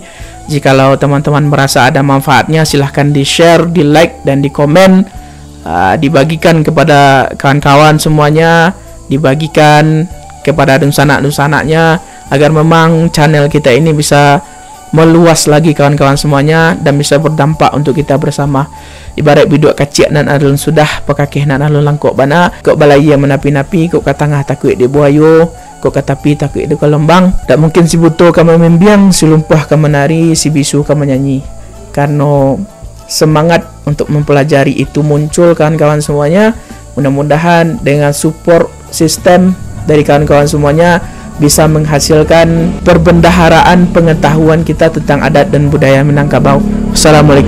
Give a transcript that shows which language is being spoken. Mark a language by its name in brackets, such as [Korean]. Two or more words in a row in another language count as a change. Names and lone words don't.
[Indonesian] Jikalau teman-teman merasa ada manfaatnya, silahkan di share, di like, dan di komen, dibagikan kepada kawan-kawan semuanya, dibagikan kepada dunsanak-dunsanaknya, agar memang channel kita ini bisa meluas lagi kawan-kawan semuanya dan bisa berdampak untuk kita bersama. [Minangkabau] Ibarat biduk kacik nan alun sudah pakakeh nan alun langkok bana, kok balaya menapi-napi, kok katangah takut di buayo, kok katapi takut di kolembang. Tak mungkin si buto kama membiang, si lumpah kama menari, si bisu kama menyanyi. [Indonesian] Karena semangat untuk mempelajari itu muncul kawan-kawan semuanya. Mudah-mudahan dengan [English] support sistem [Indonesian] dari kawan-kawan semuanya bisa menghasilkan perbendaharaan pengetahuan kita tentang adat dan budaya Minangkabau.